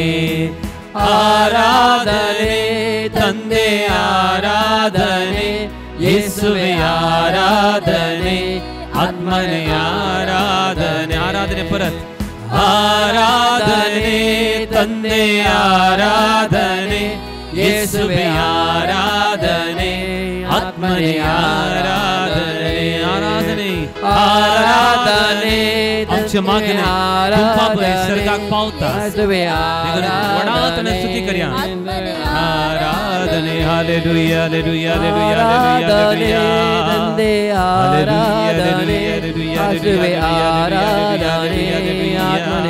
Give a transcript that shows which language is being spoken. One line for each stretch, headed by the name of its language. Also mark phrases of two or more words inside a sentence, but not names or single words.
Kannada: ಆರಾಧನೆ ತಂದೆ ಆರಾಧನೆ ಯೇಸುವೆ ಆರಾಧನೆ ಆತ್ಮನೇ ಆರಾಧನೆ ಆರಾಧನೆ परत ಆರಾಧನೆ ತಂದೆ ಆರಾಧನೆ ಯೇಸುವೆ ಆರಾಧನೆ ಆತ್ಮನೇ ಆರಾಧನೆ ಆರಾಧನೆ आराधने
Konkani: आमच्या मागणे तुमच्या स्वर्गाक पावता वडातने स्तुती करया आराधने हालेलुया हालेलुया हालेलुया हालेलुया
Kannada: ಆರಾಧನೆ ಆರಾಧನೆ ಆತ್ಮನೆ